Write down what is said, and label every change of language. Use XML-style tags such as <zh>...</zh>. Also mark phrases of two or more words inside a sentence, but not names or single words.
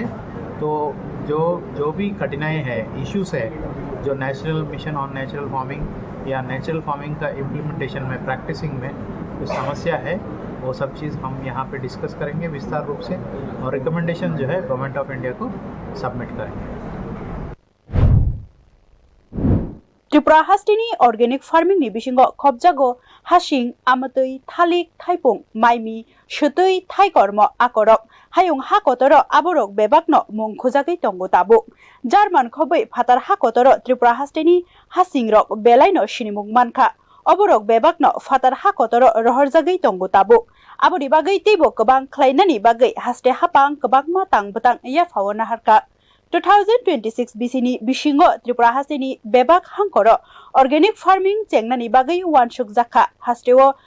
<hi>तो जो भी कठिनाई है, इश्यूज है, जो</hi> <en>national mission on natural farming</en> <hi>या</hi> <en>natural farming</en> <hi>का इम्प्लीमेंटेशन में, प्रैक्टिसिंग में जो समस्या है, वो सब चीज़ हम यहाँ पे डिस्कस करेंगे विस्तार रूप से और रिकमेंडेशन जो है गवर्नमेंट ऑफ इंडिया को सबमिट करेंगे।</hi> <trp>त्रिपुरा हास्टेनि</trp> <en>organic farming</en> <trp>नि बिसिंगो खबजागो हासिं आमतै थालिक थाइपुं माइमि सुतै थाइकर्म आकरक हायुं हाकतर आबरक बेबाकनो मुंखुजागै तंगो ताबु जार्मान खबै फातार हाकतर त्रिपुरा हास्टेनि हासिंरक बेलाइनो सिनिमुं मानखा अबरक बेबाकनो फातार हाकतर रहरजागै तंगो ताबु आबनि बागै तेबो गोबां ख्लायनानि बागै हास्टे हापां गोबां मातां बतां याफाव नाहारका 2026 बिसिनि बिसिंगो त्रिपुरा हास्टेनि बेबाक हांकर</trp> <en>organic farming</en> <trp>चेंगनानि बागै वानसुक जाखा हास्टेओ</trp>